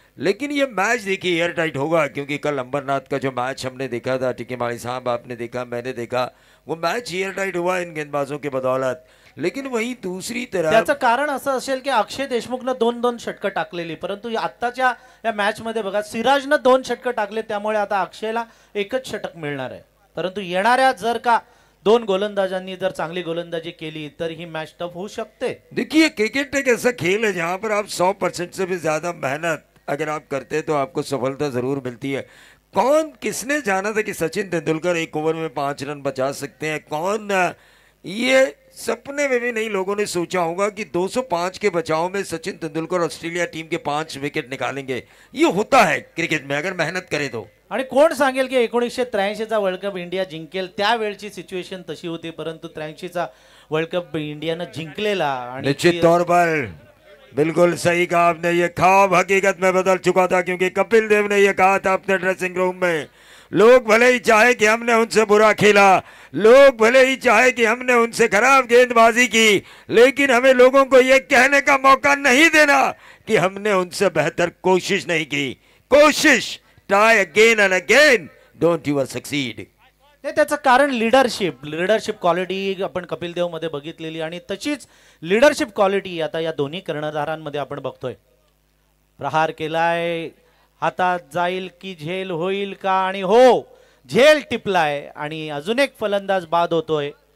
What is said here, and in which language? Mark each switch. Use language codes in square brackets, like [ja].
[hi] लेकिन ये मैच देखिए एयर टाइट होगा क्योंकि कल अंबरनाथ का जो मैच हमने देखा था टिकेमाली साहब आपने देखा मैंने देखा वो मैच एयर टाइट हुआ इन गेंदबाजों के बदौलत। लेकिन वहीं दूसरी तरफ [mr] त्याचं कारण असं असेल की अक्षय देशमुखनं 2-2 षटकं टाकलेली, परंतु आत्ताच्या या मॅच मध्ये बघा सिराजनं 2 षटकं टाकले, त्यामुळे आता अक्षयला एकच षटक मिळणार आहे। परंतु येणाऱ्या जर का 2 गोलंदाजांनी जर चांगली गोलंदाजी केली तर ही मॅच टफ होऊ शकते। [hi] देखिए क्रिकेट एक ऐसा खेल है जहां पर आप 100% से भी ज्यादा मेहनत अगर आप करते हैं तो आपको सफलता जरूर मिलती है। कौन किसने जाना था कि सचिन तेंदुलकर 1 ओवर में 5 रन बचा सकते हैं? कौन ये सपने में भी नहीं लोगों ने सोचा होगा कि 205 के बचाव में सचिन तेंदुलकर ऑस्ट्रेलिया टीम के 5 विकेट निकालेंगे। ये होता है क्रिकेट में अगर मेहनत करे तो। [mr] आणि कोण सांगेल की 1983चा वर्ल्ड कप इंडिया जिंकेल? त्यावेळची सिच्युएशन तशी होती, परंतु 83चा वर्ल्ड कप इंडियानं जिंकलेला आणि [hi] निश्चित तौर पर बिल्कुल सही कहा आपने, ये ख्वाब हकीकत में बदल चुका था क्योंकि कपिल देव ने ये कहा था अपने ड्रेसिंग रूम में, लोग भले ही चाहे कि हमने उनसे बुरा खेला, लोग भले ही चाहे कि हमने उनसे खराब गेंदबाजी की, लेकिन हमें लोगों को यह कहने का मौका नहीं देना कि हमने उनसे बेहतर कोशिश नहीं की। [en] कोशिश try again and again, don't you succeed. [mr] नाही, त्याचं कारण लिडरशिप क्वालिटी आपण कपिल देव मध्ये बघितलेली आणि तशीच लिडरशिप क्वालिटी आता या दोन्ही कर्णधारांमध्ये आपण बघतोय। प्रहार केलाय, हातात जाईल की झेल होईल का? आणि हो, झेल टिपलाय आणि अजून एक फलंदाज बाद होतोय।